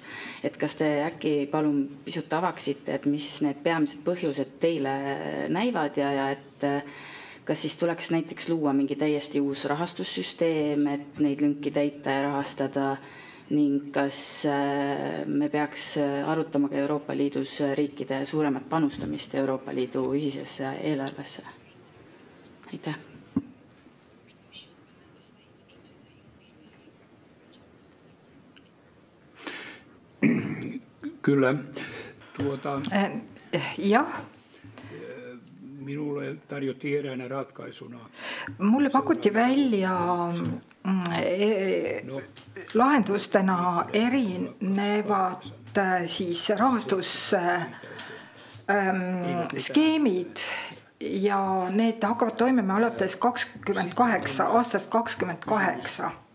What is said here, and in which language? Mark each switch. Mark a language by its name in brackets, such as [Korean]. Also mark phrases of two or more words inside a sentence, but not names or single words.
[Estonian] Et kas te äkki palun pisut avaksite, et mis need peamised põhjused teile näivad ja et kas siis tuleks näiteks luua mingi täiesti uus rahastussüsteem, et neid lünki täita ja rahastada ning kas me peaks arutama ka Euroopa Liidus riikide suuremat panustamist Euroopa Liidu ühisesse eelarvesse? Aitäh. [Finnish] Kyllä. [Estonian] Jah. [Finnish] Minulle tarjoti eräänä ratkaisuna. [Estonian] Mulle pakuti välja lahendustena erinevad siis rahastusskeemid ja need hakkavad toimima alates 28, aastast 28.